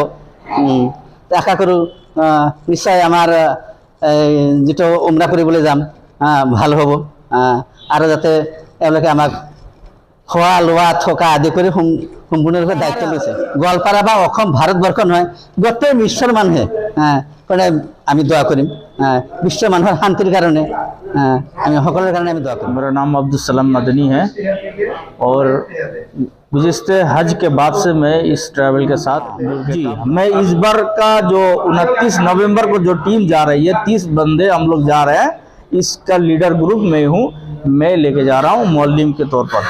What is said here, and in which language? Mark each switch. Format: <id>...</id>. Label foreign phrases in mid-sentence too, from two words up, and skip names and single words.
<as>আশা কৰোঁ নিশ্চয় আমাৰ যিটো উমৰা কৰিবলৈ যাম ভাল হ'ব, আৰু যাতে তেওঁলোকে আমাক খোৱা লোৱা থকা আদি কৰি সম্পূৰ্ণৰূপে দায়িত্ব লৈছে। গোৱালপাৰা বা অসম ভাৰতবৰ্ষ নহয়, গোটেই বিশ্বৰ মানুহে কাৰণে আমি দোৱা কৰিম, বিশ্বৰ মানুহৰ শান্তিৰ কাৰণে আমি সকলোৰে কাৰণে আমি দোৱা কৰিম।</as> <hi>मेरा नाम अब्दुल सलाम मदनी है और गुज़िश्ते हज के बाद से मैं इस ट्रैवल के साथ जी मैं इस बार का जो 29 नवंबर को जो टीम जा रही है 30 बंदे हम लोग जा रहे हैं, इसका लीडर ग्रुप मैं हूँ, मैं लेके जा रहा हूँ मौलवी के तौर पर।</hi>